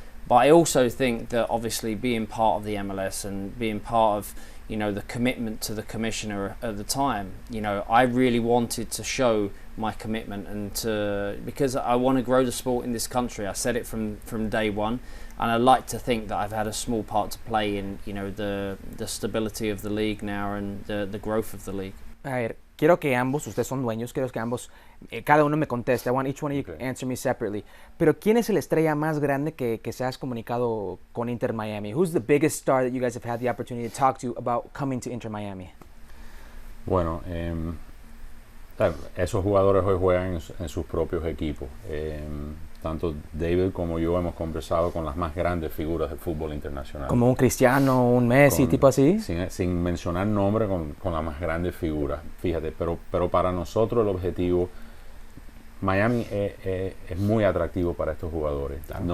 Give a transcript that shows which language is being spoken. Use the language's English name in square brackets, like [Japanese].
[English] But I also think that obviously being part of the MLS and being part of, you know, the commitment to the commissioner at the time, you know, I really wanted to show my commitment because I want to grow the sport in this country. I said it from day one. And I like to think that I've had a small part to play in, you know, the stability of the league now and the growth of the league. [Spanish] A ver, quiero que ambos, ustedes son dueños, quiero que ambos, cada uno me conteste. [English] I want each one of you to answer me separately. [Spanish] Pero ¿quién es el estrella más grande que se has comunicado con Inter Miami? [English] Who's the biggest star that you guys have had the opportunity to talk to about coming to Inter Miami? [Spanish] Bueno, esos jugadores hoy juegan en sus propios equipos. Tanto David como yo hemos conversado con las más grandes figuras del fútbol internacional. Como un Cristiano, un Messi, tipo así. Sin mencionar nombre, con las más grandes figuras. Fíjate, pero para nosotros el objetivo, Miami es muy atractivo para estos jugadores. Claro.